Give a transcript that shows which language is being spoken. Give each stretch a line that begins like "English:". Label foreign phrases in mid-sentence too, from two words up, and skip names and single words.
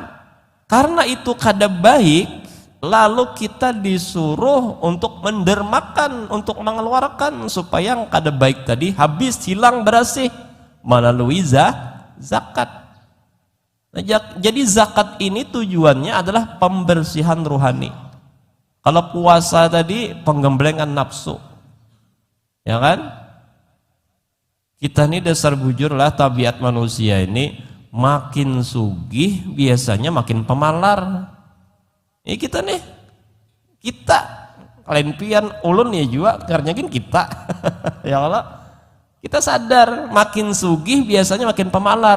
Banjar: Karena itu kada baik, lalu kita disuruh untuk mendermakan, untuk mengeluarkan supaya yang kada baik tadi habis, hilang, bersih melalui zakat.
Indonesian: Nah, jadi zakat ini tujuannya adalah pembersihan rohani. Kalau puasa tadi penggemblengan nafsu, ya kan?
Banjar: Kita ini dasar bujur lah, tabiat manusia ini makin sugih biasanya makin pemalar. Ini kita nih, kita kalian pian ulun ya juga karena kita ya Allah, kita sadar makin sugih biasanya makin pemalar.